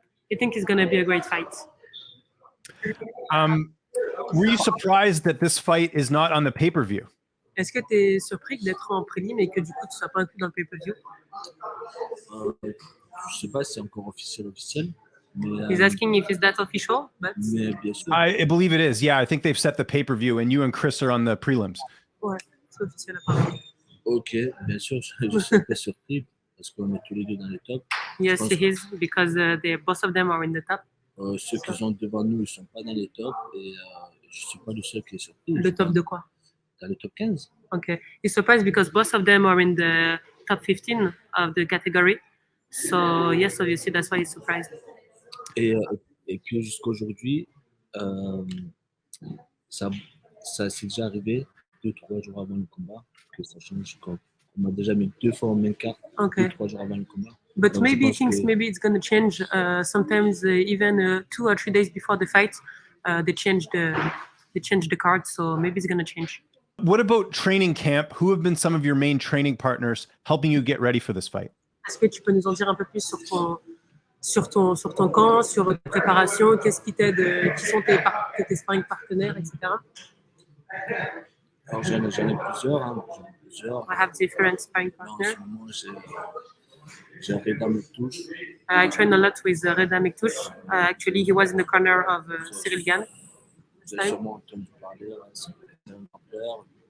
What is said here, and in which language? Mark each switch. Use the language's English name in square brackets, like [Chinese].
[English] I think it's going to be a great fight. Were you surprised that this fight is not on the pay-per-view? [French] Est-ce que tu es surpris d'être en prélim et que du coup tu sois pas inclus dans le pay-per-view? Je sais pas si c'est encore officiel. Mais, [English] He's asking if is that official, but [French] mais bien sûr. [English] I believe it is. Yeah, I think they've set the pay-per-view, and you and Chris are on the prelims. [French] Ouais, c'est officiel apparemment. Ok, bien sûr, je suis très surpris parce qu'on est tous les deux dans les tops. [English] Yes, he is because both of them are in the top. [French] Ceux qui sont devant nous ne sont pas dans les tops et je ne suis pas le seul qui est surpris. Le top de quoi? Dans le top 15. [English] Okay, he's surprised because both of them are in the top 15 of the category. So yes, obviously that's why he's surprised. [French] Et que jusqu'à aujourd'hui, ça s'est déjà arrivé 2-3 jours avant le combat que ça change. On m'a déjà mis 2 fois en même carte 2-3 jours avant le combat. [English] But [French] Donc, [English] maybe maybe it's going to change. Sometimes even 2 or 3 days before the fight, they change the card. So maybe it's going to change. What about training camp? Who have been some of your main training partners helping you get ready for this fight? [French] Est-ce que tu peux nous en dire un peu plus sur ton camp, sur ta préparation, qu'est-ce qui t'aide, qui sont tes sparring partenaires, etc. Alors j'en ai plusieurs. [English] I have different sparring partners. [French] En ce moment, j'ai Reda Mektouche. [English] I train a lot with Reda Mektouche. Actually, he was in the corner of Ciryl Gane. [French] Vous avez sûrement entendu parler, c'est un rappeur.